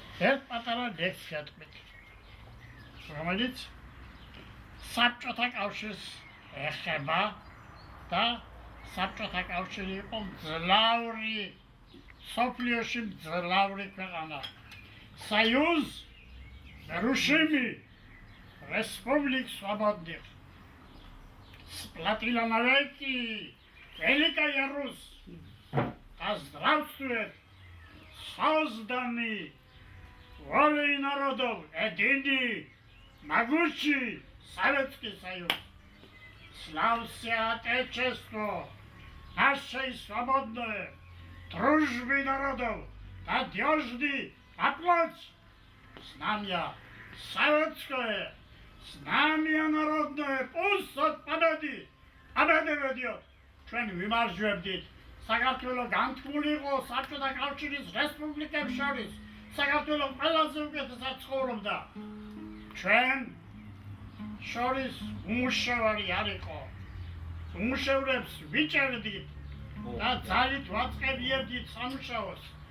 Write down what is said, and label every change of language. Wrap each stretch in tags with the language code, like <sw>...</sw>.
<ka>ერთ პატარა ლექსია თქვით, რომელიც საბჭოთა კავშირს ეხება და საბჭოთა კავშირი იყო მძლავრი, სოფლიოში მძლავრი ქვეყანა.</ka> <ru>Союз нерушимый республик свободных. Сплотила навеки Великая Русь. Да здравствует созданный волей народов единый, могучий Советский Союз. Славься Отечество, наше свободное, дружбы народов, надежный оплот. Знамя советское, знамя народное, пусть от победы ведет.</ru> <ka>ჩვენ ვიმარჯვებდით საქართველოს განთქმული იყო საბჭოთა კავშირის რესპუბლიკებს შორის. საქართველოს ყველაზე უკეთესად ცხოვრობდა. ჩვენ შორის უმუშევარი არ იყო. უმუშევრებს ვიჭერდით და ძალით ვაწყებიებდით სამუშაოს.</ka>